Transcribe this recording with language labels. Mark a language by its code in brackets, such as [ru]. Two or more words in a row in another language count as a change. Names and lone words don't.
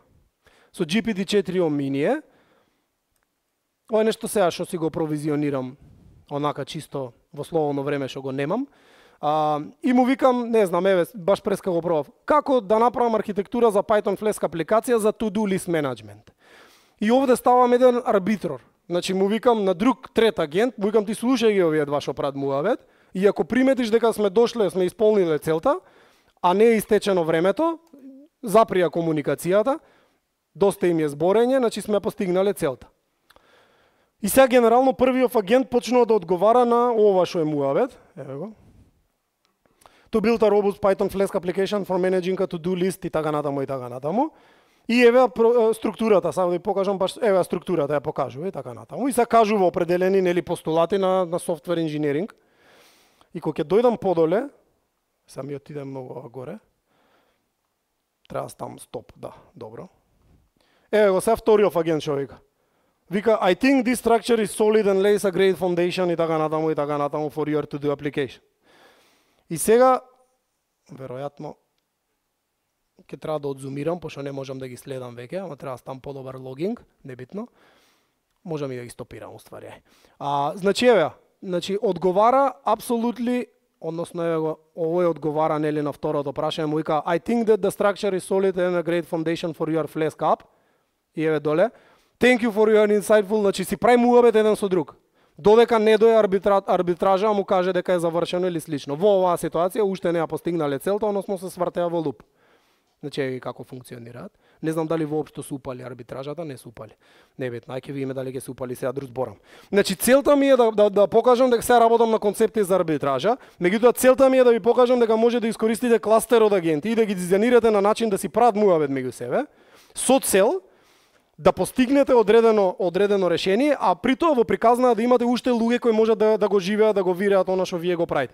[mk] Со GPT-4 Omni ова е нешто сега што си го провизионирам онака чисто во слободно време што го немам. И му викам, не знам, еве, баш преска го пробав, како да направам архитектура за Python Flask апликација за [en] to-do list management. [mk] И овде ставам еден арбитрор. Значи му викам на друг трет агент, му викам ти слушај ги овие два што прават муабет, и ако приметиш дека сме дошле, сме исполниле целта, а не е истечено времето, заприја комуникацијата, доста им е зборење, значи сме постигнале целта. И сега генерално првиот агент почнува да одговара на ова што е муабет, еве го. [en] To build a robust Python Flask application for managing a to-do list [mk] и така натаму и така натаму. И еве структурата, сега да ви покажам баш, еве структурата ја покажува и така натаму. И се кажува определени нели постулати на софтвер инженеринг. И кога ќе дојдам подоле, сега ми отиде многу горе. Треба да ставам стоп, да, добро. Еве го сега вториот агент што вика. Вика, [en] I think this structure is solid and lays a great foundation [mk] и така натаму [en] for your to-do application. [mk] И сега, веројатно, ќе треба да одзумирам, пошто не можам да ги следам веќе, ама треба да ставам подобар логинг, небитно. Можам и да ги стопирам, уствари. Значи, еве, одговара апсолутно, односно, еве го, овој одговара, нели, на второто прашање, му вика, [en] I think that the structure is solid and a great foundation for your Flask app. [mk] И еве доле, [en] thank you for your insightful, [mk] значи си прави муабет еден со друг. Додека не дое арбитража, му каже дека е завршено или слично. Во оваа ситуација уште не ја постигнале целта, односно се свртеа во луп. Значи како функционираат. Не знам дали воопшто се упали арбитражата, не се упали. Небитно, ајде ќе видиме дали ќе се упали, сега друг зборам. Значи целта ми е да покажам дека сега работам на концепти за арбитража, меѓутоа целта ми е да ви покажам дека може да искористите кластер од агенти и да ги дизајнирате на начин да си прават муабет меѓу себе, со цел да постигнете одредено решение, а при тоа во приказна да имате уште луѓе кои можат да го живеат, да го виреат она што вие го правите.